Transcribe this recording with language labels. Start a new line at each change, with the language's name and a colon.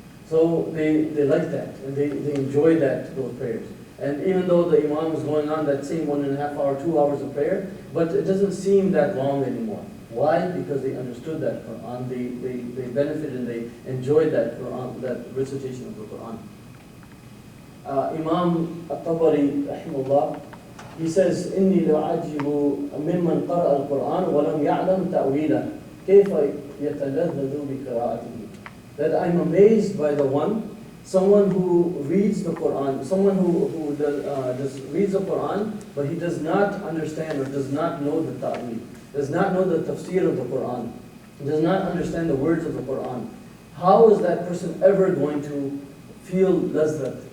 English: So they like that, and they enjoy those prayers. And even though the Imam is going on that same 1.5 hour, 2 hours of prayer, but it doesn't seem that long anymore. Why? Because they understood that Quran, they benefited and they enjoyed that Quran, that recitation of the Quran.
Arabic: Imam At-Tabari, rahimahullah,
English: he says,
Arabic: إِنِّي لَعَجِبُ مِمَّنْ قَرَأَ الْقُرْآنَ وَلَمْ يَعْلَمْ تَأْوِيلَهُ كَيْفَ يَتَلَذَّذُ بِقِرَاءَتِهِ.
English: That I'm amazed by the one, someone who reads the Quran, someone who reads the Quran, but he does not understand or does not know the ta'wil, does not know the tafsir of the Quran, does not understand the words of the Quran. How is that person ever going to feel lazat?